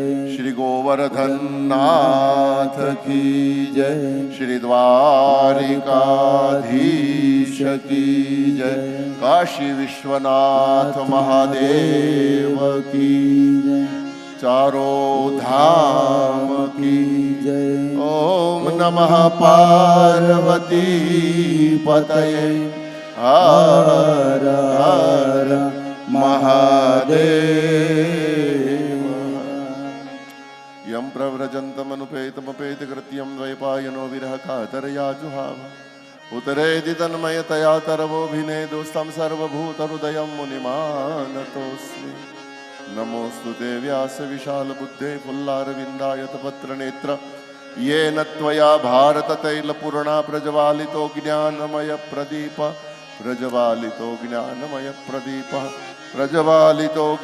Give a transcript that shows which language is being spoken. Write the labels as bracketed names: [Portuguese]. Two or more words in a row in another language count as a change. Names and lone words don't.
[Hindi] श्री गोवर्धननाथ की जय श्री द्वारिकाधीश की जय काशी विश्वनाथ महादेव की चारो धाम की जय [Sanskrit] ઓમ નમઃ પાર્વતી પતયે હર હર મહાદેવ યમ प्रव्रजन्तमनुपेतमपेतकृत्यं द्वैपायनो विरह कातरया जुहाव उतरेदि तन्मयतया तरवोऽभिनेदुस्तं सर्वभूतहृदयं मुनिमानतोऽस्मि नमोऽस्तु ते व्यासविशालबुद्धे फुल्लारविन्दायतपत्रनेत्र येन त्वया भारततैलपूर्णा प्रज्वालितो ज्ञानमयप्रदीप प्रज्वालितो ज्ञानमयप्रदीपः प्रज्वालितो